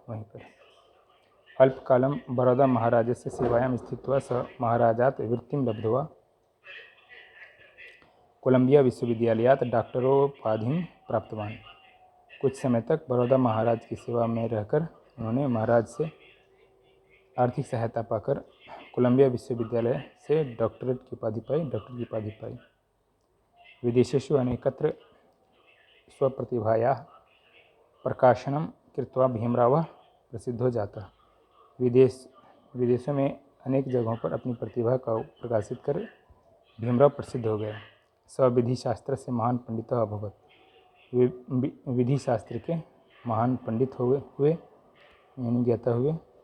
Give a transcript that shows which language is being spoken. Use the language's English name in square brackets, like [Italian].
[Sanskrit] वहीं पर अल्पकालं बड़ौदा महाराजस्य सेवायां स्थित्वा स महाराजात् वृत्तिं लब्ध्वा कोलंबिया विश्वविद्यालयात् डॉक्टरोपाधिं प्राप्तवान्। [Hindi] कुछ समय तक बड़ौदा महाराज की सेवा में रहकर उन्होंने महाराज से आर्थिक सहायता पाकर कोलंबिया विश्वविद्यालय से डॉक्टरेट की उपाधि पाई। [Sanskrit] विदेशेषु अनेकत्र स्वप्रतिभायाः प्रकाशनं कृत्वा भीमराव प्रसिद्धो जाता। [Hindi] विदेशों में अनेक जगहों पर अपनी प्रतिभा का प्रकाशित कर भीमराव प्रसिद्ध हो गए। [Sanskrit] विधि शास्त्र से महान पंडित अभवत। [Hindi] वे विधि शास्त्र के महान पंडित हुए यानी ज्ञाता हुए।